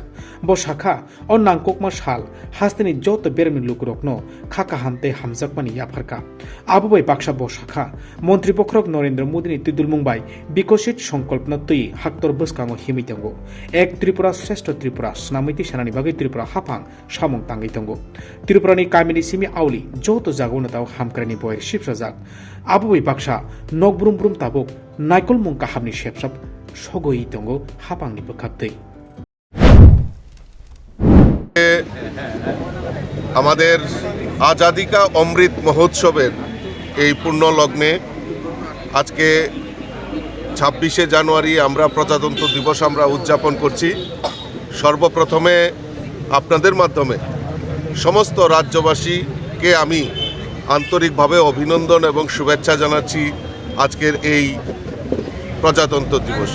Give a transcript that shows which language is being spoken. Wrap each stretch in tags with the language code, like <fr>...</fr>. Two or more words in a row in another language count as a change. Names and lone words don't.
<trp>ब शाखा अ नांकुकमा साल हास्तिनि जत बेरमनि लुकरकनो खाका हामते हामजाकमानि याफारका आबुबाई बाक्सा ब शाखा मंत्री पक्रक नरेंद्र मोदीनि तिदुल मुंबाई विकसित संकल्पना तै हाक्तर बसकांगो हिमितंगो एक त्रिपुरा श्रेष्ठ त्रिपुरा स्नामिति सेनानि बागै त्रिपुरा हाफां सामुं तांगै दंगो त्रिपुरानि कामिनि सिमि आवली जत जागौनो दाव हामक्रानि बयर शिबसाजाक आबुबाई बाक्सा नगब्रुम ब्रुम ताबुक नायकल मुं काहाबनि शेपसाब सगoi दंगो हाफांनि बखाबदै</trp> <bn>আমাদের আজাদি কা অমৃত মহোৎসবের এই পূর্ণ লগ্নে আজকে 26শে জানুয়ারি আমরা প্রজাতন্ত্র দিবস আমরা উদযাপন করছি। সর্বপ্রথমে আপনাদের মাধ্যমে সমস্ত রাজ্যবাসীকে আমি আন্তরিকভাবে অভিনন্দন এবং শুভেচ্ছা জানাচ্ছি আজকের এই প্রজাতন্ত্র দিবসে।</bn>